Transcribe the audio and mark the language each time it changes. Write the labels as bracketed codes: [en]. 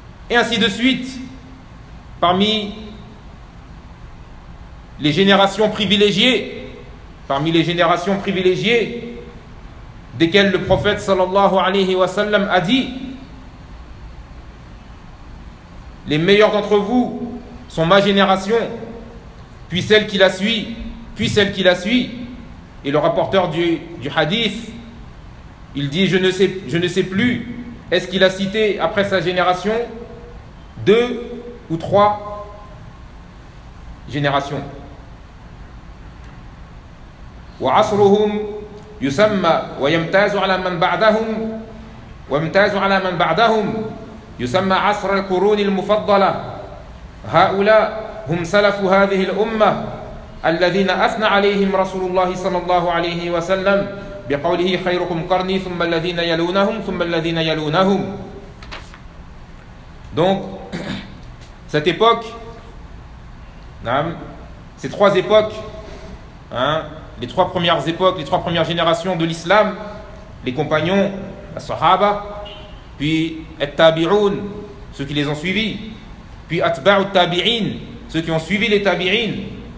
[fr] Et ainsi de suite, parmi les générations privilégiées, parmi les générations privilégiées, desquelles le prophète sallallahu alayhi wa sallam a dit, les meilleurs d'entre vous sont ma génération, puis celle qui la suit, puis celle qui la suit. Et le rapporteur du hadith, il dit, je ne sais plus, est-ce qu'il a cité après sa génération deux ou trois générations. [ar] وعصرهم يسمى ويمتاز على من بعدهم ويمتاز على من بعدهم يسمى عصر القرون المفضلة. هؤلاء هم سلف هذه الأمة الذين أثنى عليهم رسول الله صلى الله عليه وسلم بقوله خيركم قرني ثم الذين يلونهم ثم الذين يلونهم. [fr] Donc cette époque, ces trois époques, les trois premières époques, les trois premières générations de l'islam, les compagnons, la sahaba, puis at-tabi'un, ceux qui les ont suivis, puis at-ba'u tabi'in, ceux qui ont suivi les tabi'in.